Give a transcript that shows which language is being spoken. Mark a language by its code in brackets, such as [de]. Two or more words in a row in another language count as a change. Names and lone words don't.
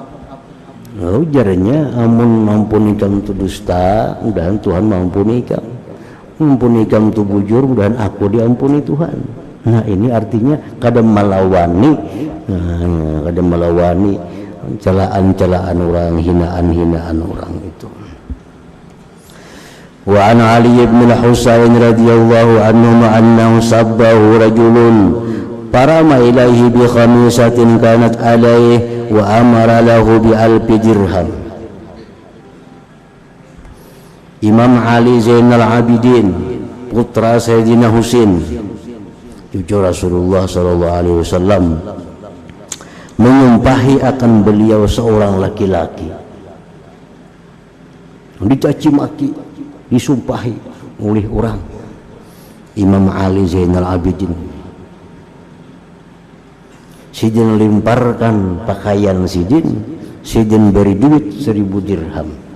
[bjn] Lalu jaranya amun mampuni ikam tu dusta, mudahan Tuhan mampuni ikam. Mampuni ikam tu bujur, mudahan aku diampuni Tuhan. [id] Nah, ini artinya kadang melawani, kadang melawani celaan-celaan orang, hinaan-hinaan orang itu. [ar] وعن علي بن حسين رضي الله عنه أنه سبه رجل فرمى إليه بخميصة كانت عليه وأمر له بألف درهم. [id] Imam Ali Zainal Abidin putra Sayyidina Husain cucu Rasulullah [ar] صلى الله عليه وسلم [id] menyumpahi akan beliau seorang laki-laki, dicaci maki, disumpahi oleh orang Imam Ali Zainal Abidin. [bjn] Sidin lemparkan pakaian Sidin beri duit 1000 dirham.